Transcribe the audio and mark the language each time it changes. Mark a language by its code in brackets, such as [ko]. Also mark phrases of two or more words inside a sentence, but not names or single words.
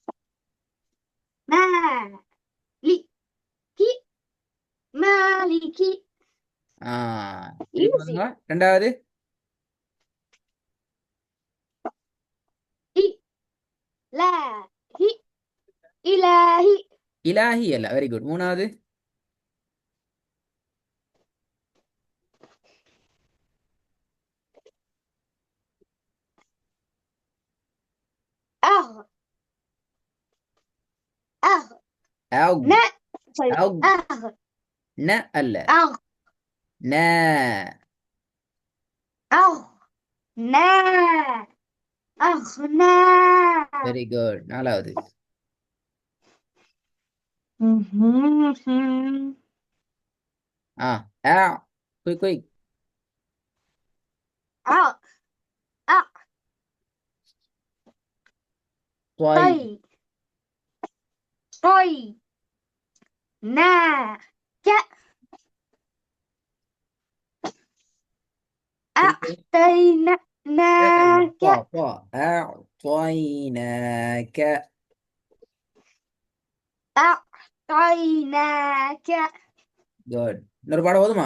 [ar] مالكي مالكي. [ta] ஆ, திருப்பி Easy. ஒதுங்க. ரெண்டாவது. [ar] إلهي إلهي. [ta] இலாஹி அல்ல. [en] very good. [ta] மூணாவது. [ar] أغ أغ அவுக். ن sorry அவுக். أغ [ta] ந அல்ல. [ar] أغ ந. أغ نا أغنى. [en] very good. [ta] நாலாவது. ஆ, ஆ, [en] quick quick. [ar] أغ أغ طي. طي طي نا ك [ta] திருப்பி. [ar] أعطيناك பா பா. أعطيناك. أعطيناك. [ta] குட். இன்னொரு பாடம் போதுமா?